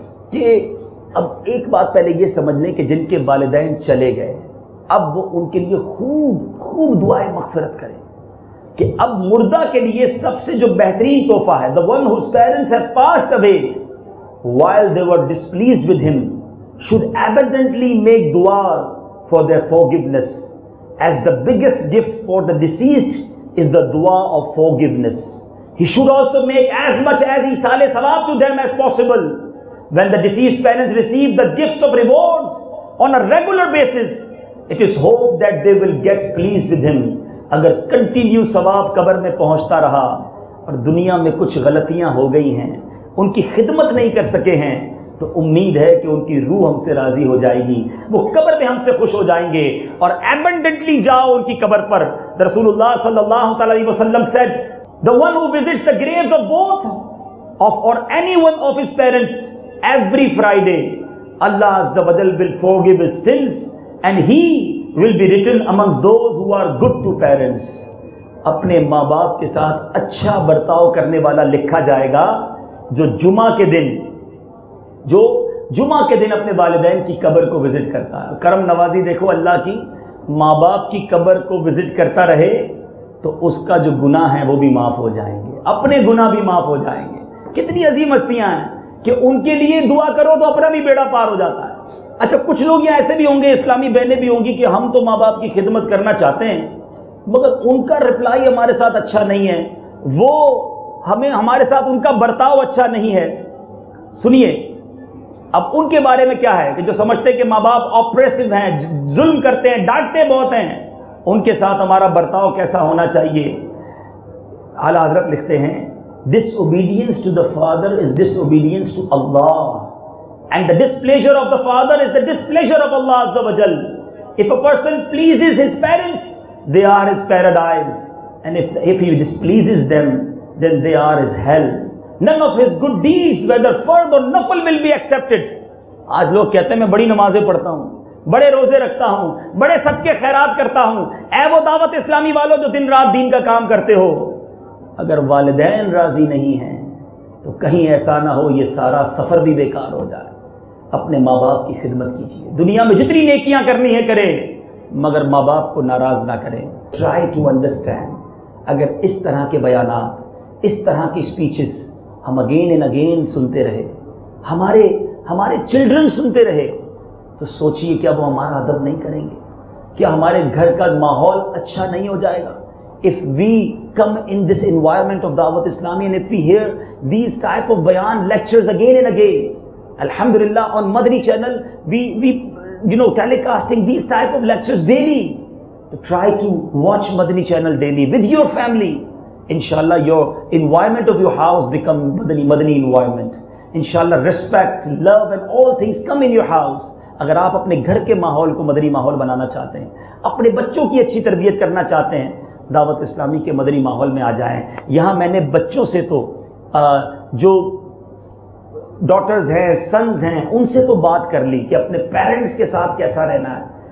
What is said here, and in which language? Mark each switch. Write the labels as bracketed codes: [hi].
[ur] کہ اب ایک بات پہلے یہ سمجھ لیں کہ جن کے والدین چلے گئے، اب وہ ان کے لیے خوب دعائیں مغفرت کریں کہ اب مردہ کے لیے سب سے جو بہترین تحفہ ہے، [en] the one whose parents have passed away while they were displeased with him should abundantly make dua for their forgiveness, as the biggest gift for the deceased is the dua of forgiveness. He should also make as much as isal sawab to them as possible. When the deceased parents receive the gifts of rewards on a regular basis, it is hoped that they will get pleased with him. [ur] اگر continue ثواب قبر میں پہنچتا رہا اور دنیا میں کچھ غلطیاں ہو گئی ہیں، ان کی خدمت نہیں کر سکے ہیں، تو امید ہے کہ ان کی روح ہم سے راضی ہو جائے گی، وہ قبر میں ہم سے خوش ہو جائیں گے. اور ایبنڈنٹلی جاؤ ان کی قبر پر. [en] رسول اللہ صلی اللہ علیہ وسلم said, the one who visits the graves of both or any one of his parents every Friday, Allah Azza wa Jal will forgive his sins and he will be written amongst those who are good to parents. [ur] اپنے ماں باپ کے ساتھ اچھا برتاؤ کرنے والا لکھا جائے گا جو جمعہ کے دن، جو جمعہ کے دن اپنے والدین کی قبر کو وزٹ کرتا ہے. کرم نوازی دیکھو اللہ کی, ماں باپ کی قبر کو وزٹ کرتا رہے تو اس کا جو گناہ ہے وہ بھی معاف ہو جائیں گے, اپنے گناہ بھی معاف ہو جائیں گے. کتنی عظیم ہستیاں ہیں کہ ان کے لیے دعا کرو تو اپنا بھی بیڑا پار ہو جاتا ہے. اچھا کچھ لوگ یہ ایسے بھی ہوں گے, اسلامی بہنیں بھی ہوں گی کہ ہم تو ماں باپ کی خدمت کرنا چاہتے ہیں مگر ان کا رپلائی ہمارے ساتھ اچھا نہیں ہے, وہ ہمارے ساتھ ان کا برتاؤ اچھا نہیں ہے. سنیے اب ان کے بارے میں کیا ہے کہ جو سمجھتے ہیں کہ ماں باپ آپریسو ہیں, ظلم کرتے ہیں, ڈانٹتے بہت ہیں, ان کے ساتھ ہمارا برتاؤ کیسا ہونا چاہیے. اعلیٰ حضرت لکھتے ہیں [en] disobedience to the father is disobedience to Allah, and the displeasure of the father is the displeasure of Allah Azza wa Jal. If a person pleases his parents, they are his paradise, and if he displeases them, then they are his hell. None of his good deeds, whether fard or nafil, will be accepted. [ur] آج لوگ کہتے ہیں میں بڑی نمازیں پڑھتا ہوں, بڑے روزے رکھتا ہوں, بڑے صدقے خیرات کرتا ہوں. اے وہ دعوت اسلامی والوں جو دن رات دین کا کام کرتے ہو, اگر والدین راضی نہیں ہیں تو کہیں ایسا نہ ہو یہ سارا سفر بھی بیکار ہو جائے. اپنے ماں باپ کی خدمت کیجیے, دنیا میں جتنی نیکیاں کرنی ہے کریں مگر ماں باپ کو ناراض نہ کریں. [en] Try to understand. [ur] اگر اس طرح کے بیانات, اس طرح کی اسپیچز ہم اگین اینڈ اگین سنتے رہے, ہمارے چلڈرن سنتے رہے, تو سوچئے کیا وہ ہمارا ادب نہیں کریں گے؟ کیا ہمارے گھر کا ماحول اچھا نہیں ہو جائے گا؟ [en] If we come in this environment of Dawat Islami and if we hear these type of bayan lectures again and again, alhamdulillah on Madani channel we telecasting these type of lectures daily. So try to watch Madani channel daily with your family. Inshallah your environment of your house become Madani environment. Inshallah respect, love and all things come in your house. [ur] اگر آپ اپنے گھر کے ماحول کو مدنی ماحول بنانا چاہتے ہیں, اپنے بچوں کی اچھی تربیت کرنا چاہتے ہیں, دعوت اسلامی کے مدنی ماحول میں آ جائیں. یہاں میں نے بچوں سے تو جو ڈاٹرز ہیں, سنز ہیں, ان سے تو بات کر لی کہ اپنے پیرنٹس کے ساتھ کیسا رہنا ہے.